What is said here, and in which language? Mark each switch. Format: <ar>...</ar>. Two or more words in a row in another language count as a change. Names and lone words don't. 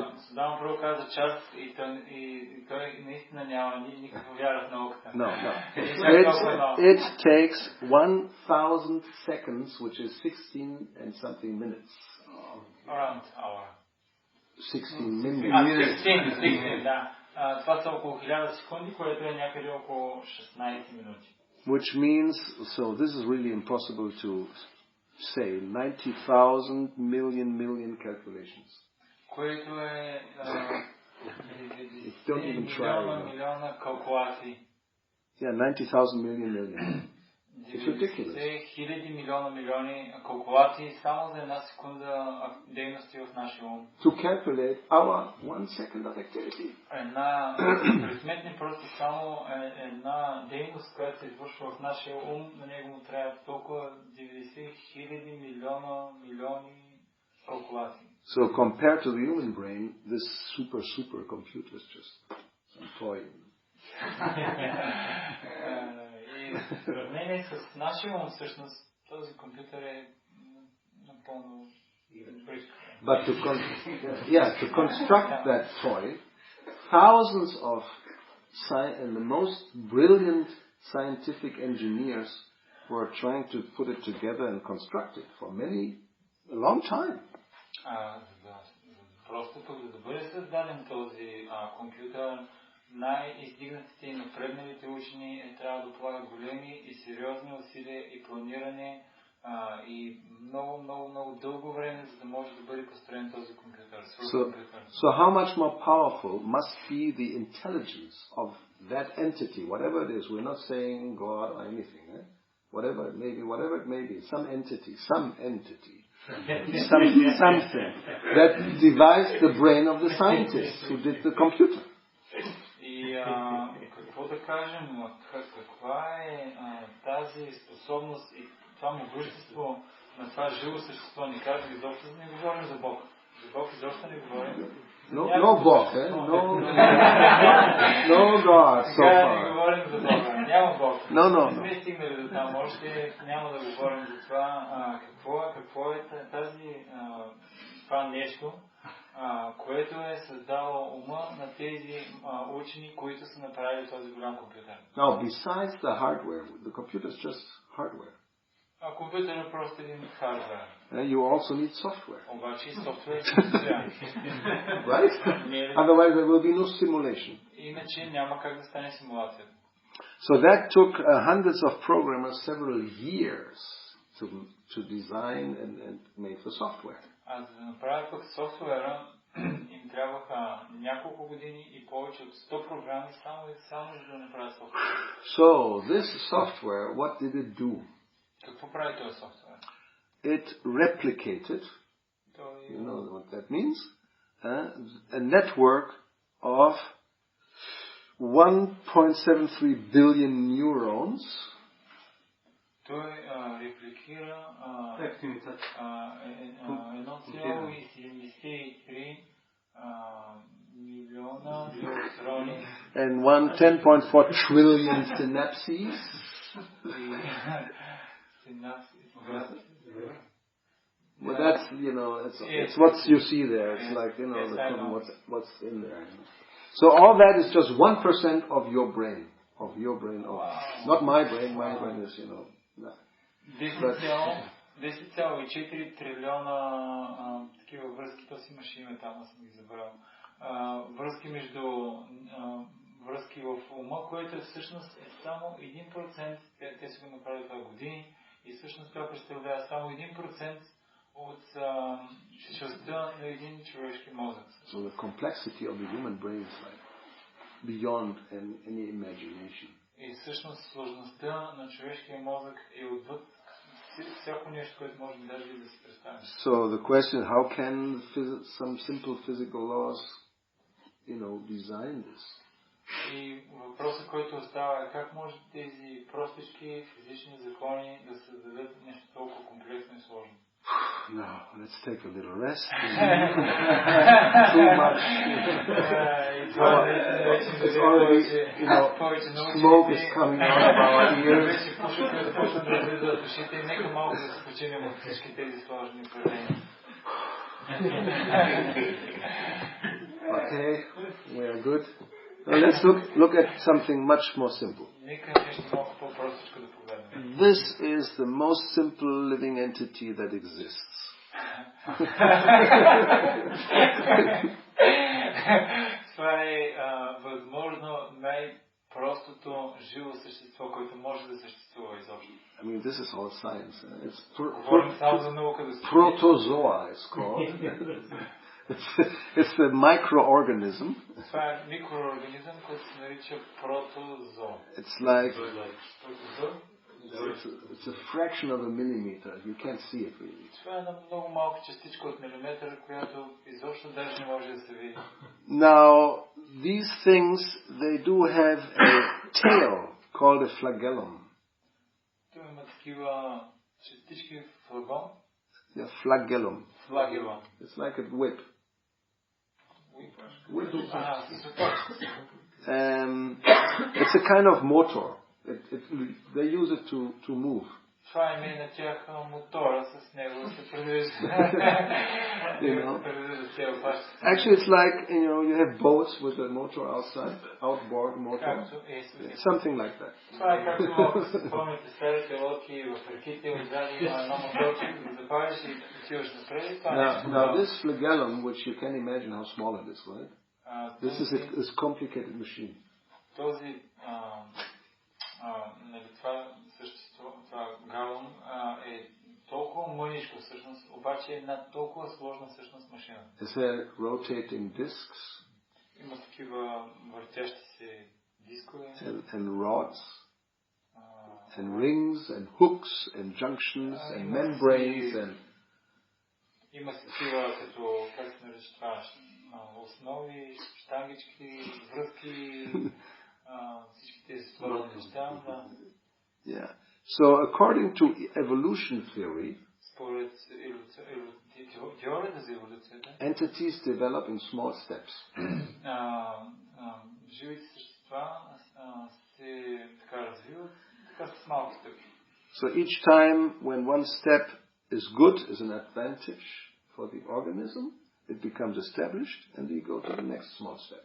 <bg>Садам първо каза час и той наистина няма никаква вяра в науката.</bg> <en>No. It takes 1000 seconds, which is 16 and something minutes. Around hour. 16 minutes. 16,</en> <bg>да. Това са около 1000 секунди, което е някъде около 16 минути.</bg> <en>Which means, so this is really impossible to say, 90,000 million calculations.</en> <bg>Което е милиона калкулации.</bg> <en>Yeah, 90,000 million. It's ridiculous.</en> <bg>Хиляди милиони калкулации само за една секунда дейности в нашия ум.</bg> <en>To calculate our 1 second of activity.</en> <bg>Пресметни просто само една дейност, която се извършва в нашия ум, на него му трябва толкова 90,000 милиони калкулации.</bg> <en>So compared to the human brain, this super computer is just some toy.</en> <bg>И в сравнение с нашия ум, всъщност, този компютър е напълно близко.</bg> <en>But to construct that toy, thousands of and the most brilliant scientific engineers were trying to put it together and construct it for a long time.</en> <bg>Просто за да бъде създаден този компютър, най-издигнатите и напредналите учени трябва да полагат големи и сериозни усилия и планиране и много дълго време, за да може да бъде построен този компютър.</bg> <en>So how much more powerful must be the intelligence of that entity, whatever it is? We're not saying God or anything. Whatever it may be, some entity, something that devised the brain of the scientist who did the computer.</en> <bg>И какво да кажем, каква е тази способност и това могъщество на това живо същество? Ни казва, изобщо не говорим за Бог. За Бог изобщо не говорим.</bg> <en>No Бог, no God, so far.</en> <bg>Не говорим за Бога, няма Бог.</bg> <en>No.</en> <bg>Не сме стигнали до там, още няма да говорим за това какво е това нещо, което е създало ума на тези учени, които са направили този голям компютър.</bg> <en>Now, besides the hardware, the computer is just hardware.</en> <bg>Компютър е просто един хардвер.</bg> <en>You also need software.</en> <bg>Обаче и софтуер</bg> <en>Right? Otherwise there will be no simulation.</en> <bg>Иначе няма как да стане симулация.</bg> <en>So that took hundreds of programmers several years to design and make the software.</en> <bg>За да направят пък софтуера, им трябваха няколко години и повече от 100 програми само за да направят софтуера.</bg> <en>So this software, what did it do?</en> <bg>Какво прави този софтуер?</bg> <en>It replicated, you know what that means, a network of 1.73 billion neurons.</en> <bg>Той репликира 1,73 милиона неутрони</bg> <en>and 10.4 trillion synapses. Well, that's, it's what you see there. It's like, what's in there. So all that is just 1% of your brain. Not my brain. My brain is, nothing.</en> <bg>10,4 трилиона такива връзки, то си имаше име там, аз съм ги забрал. Връзки в ума, което всъщност е само 1%, те са го направили това години, и всъщност това представлява само 1% от частта на един човешки мозък.</bg> <en>So the complexity of the human brain is like beyond any imagination.</en> <bg>И всъщност сложността на човешкия мозък е отвъд всяко нещо, което можем даже да си представим.</bg> <en>So the question, how can some simple physical laws, design this?</en> <bg>И въпросът, който остава, е как може тези простички физични закони да създадат нещо толкова комплексно и сложно?</bg> <en>No, let's take a little rest. Too much. It's already, smoke is coming out of our ears.</en> <bg>Нека малко да се починем от всички тези сложни проявления.</bg> <en>Okay, we are good. Now let's look at something much more simple. This is the most simple living entity that exists.</en> <bg>Това е възможно най-простото живо същество, което може да съществува изобщо.</bg> <en>I mean, this is all science. It's protozoa, it's called. It's a microorganism.</en> <bg>Това е микроорганизъм, който се нарича протозоо.</bg> <en>It's like it's a fraction of a millimeter. You can't see it really.</en> <bg>Това е една много малка частичка от милиметър, която изобщо даже не може да се види.</bg> <en>Now, these things, they do have a tail called a flagellum.</en> <bg>Това има такива частички флагон.</bg> <en>Yeah, flagellum. Flagellum. It's like a whip. It's a kind of motor. They use it to move.</en> <bg>Това е на тях мотора, с него се придвижва.</bg> <en>Actually, it's like, you have boats with a motor outside, outboard motor. Something like that.</en> <bg>Това е както спомните старите лодки в реките, отзади има едно моторче, да запалиш и отиваш напред.</bg> <en>Now this flagellum, which you can imagine how small it is, right? This is a complicated machine.</en> <bg>Този това същество, това галон е толкова мъничко всъщност, обаче е една толкова сложна всъщност машина.</bg> <en>Is there rotating discs?</en> <bg>Има такива въртящи се дискове.</bg> <en>And rods. And rings and hooks and junctions and membranes and.</en> <bg>Има такива като, как се нарича това, основи, щангички, връзки.</bg> <en>Yeah. So according to evolution theory, entities develop in small steps. So each time when one step is good, is an advantage for the organism, it becomes established and you go to the next small step.</en>